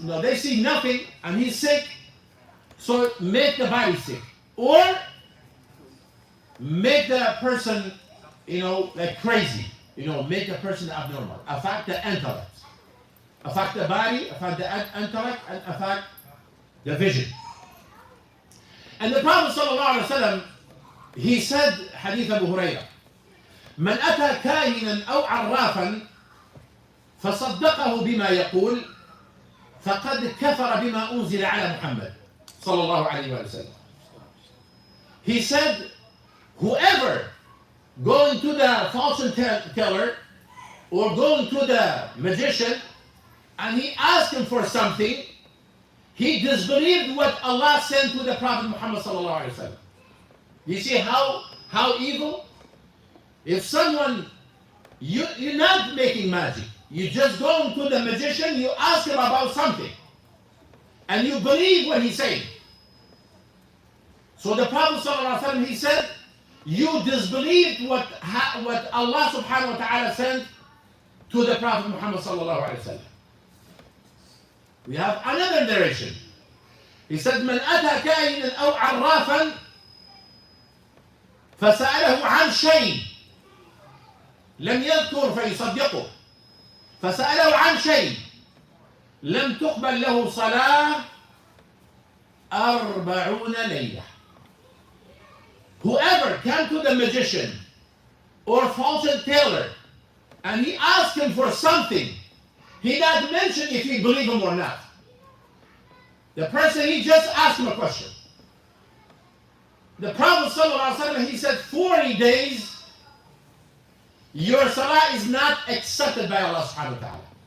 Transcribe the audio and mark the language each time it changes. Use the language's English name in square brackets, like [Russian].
[English] They see nothing, and he's sick. So make the body sick, or make the person, like crazy. Make the person abnormal. Affect the intellect, affect the body, affect the intellect, and affect the vision. And the Prophet ﷺ, he said, Hadith Abu Hurairah, [Arabic] من أتى كاهنا أو عرافا فصدقه بما يقول فقد كفر بما أنزل على محمد صلى الله عليه وسلم. [English] He said, whoever going to the fortune teller or going to the magician and he asked him for something, he disbelieved what Allah sent to the Prophet Muhammad sallallahu alaihi wasallam. You see how evil? If someone, you're not making magic, you just go to the magician, you ask him about something, and you believe what he's saying. So the Prophet sallallahu alaihi wasallam, he said, you disbelieved what Allah subhanahu wa ta'ala sent to the Prophet Muhammad sallallahu alaihi wasallam. We have another narration. He said, [Arabic] من أتى كاهنا أو عرافا فسأله عن شيء لم يذكر فيصدقه فسأله عن شيء لم تقبل له صلاة 40 ليلة. [English] whoever came to the magician or fortune teller and he asked him for something, he not mention if he believe him or not. The person, he just asked him a question. The Prophet ﷺ, he said 40 days your salah is not accepted by Allah subhanahu wa ta'ala.